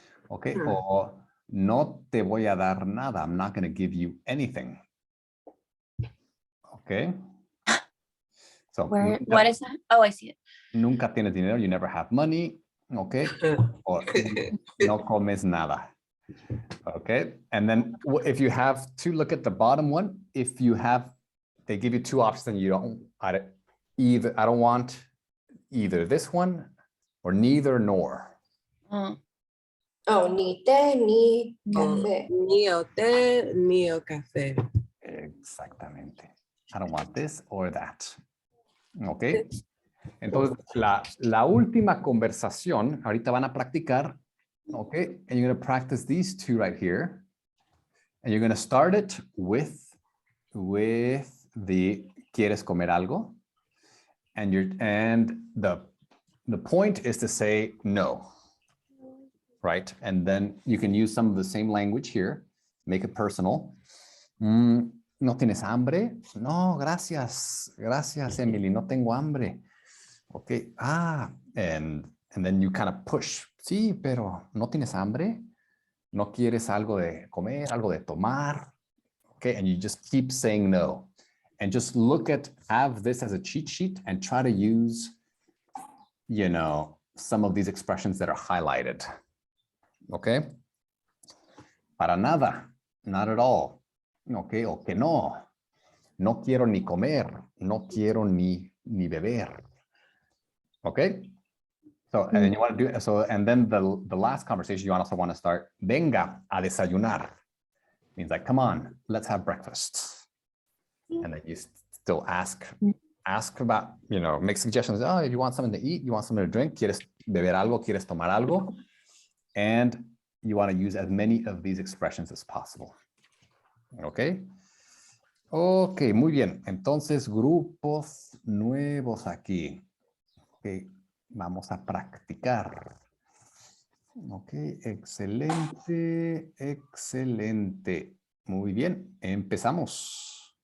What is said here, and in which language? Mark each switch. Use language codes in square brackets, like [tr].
[es] Okay, or no te voy a dar nada. [en] I'm not going to give you anything. Okay. So Where? [es] nunca, [en] What is that? Oh, I see it. [es] nunca tienes dinero. [en] You never have money. Okay. Or [es] no comes nada. [en] Okay, and then if you have to look at the bottom one, if you have, they give you two options and you don't, I don't want either this one or neither nor. Oh. [es] Oh, ni té ni Oh, café. ni el té, ni el café. [en] Exactamente. I don't want this or that. Okay. [es] Entonces, la última conversación, ahorita van a practicar. [en] Okay, and you're going to practice these two right here. And you're going to start it with the [es] ¿quieres comer algo? [en] And the point is to say no, right? And then you can use some of the same language here, make it personal. [es] ¿No tienes hambre? No, gracias. Gracias, Emily. No tengo hambre. Okay. [en] And then you kind of push. [es] Sí, pero ¿no tienes hambre? ¿No quieres algo de comer, algo de tomar? [en] Okay, and you just keep saying no. And just have this as a cheat sheet and try to use, some of these expressions that are highlighted. Okay? [es] Para nada, [en] not at all. [es] Okay, o que no. No quiero ni comer. No quiero ni beber. Okay? [en] So, and then you want to do so, and then the last conversation you also want to start, [es] venga a desayunar. [en] Means like, come on, let's have breakfast. And then you still ask about, make suggestions. Oh, if you want something to eat, you want something to drink, [es] ¿quieres beber algo? ¿Quieres tomar algo? [en] And you want to use as many of these expressions as possible. [es] Okay. Okay, muy bien. Entonces, grupos nuevos aquí. Okay. Vamos a practicar. Ok, excelente, excelente. Muy bien, empezamos.